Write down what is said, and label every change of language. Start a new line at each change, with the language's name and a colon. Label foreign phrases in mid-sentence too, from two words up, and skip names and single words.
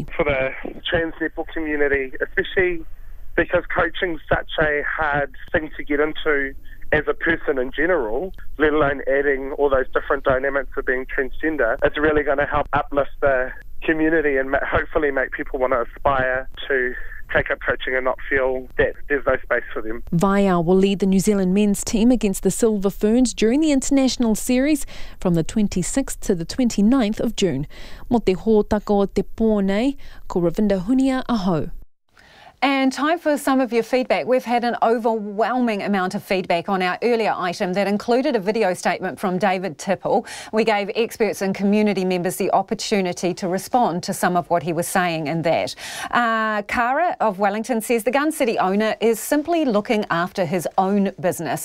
English: For the trans netball community, especially because coaching's such a hard thing to get into as a person in general, let alone adding all those different dynamics of being transgender, it's really going to help uplift the community and hopefully make people want to aspire to take up coaching and not feel that there's no space for them. Vial will lead the New Zealand men's team against the Silver Ferns during the international series from the 26th to the 29th of June.
Māori: Mo te hōtako te pōnei, ko Ravinda Hunia aho.
English: And time for some of your feedback. We've had an overwhelming amount of feedback on our earlier item that included a video statement from David Tipple. We gave experts and community members the opportunity to respond to some of what he was saying in that. Cara of Wellington says the Gun City owner is simply looking after his own business.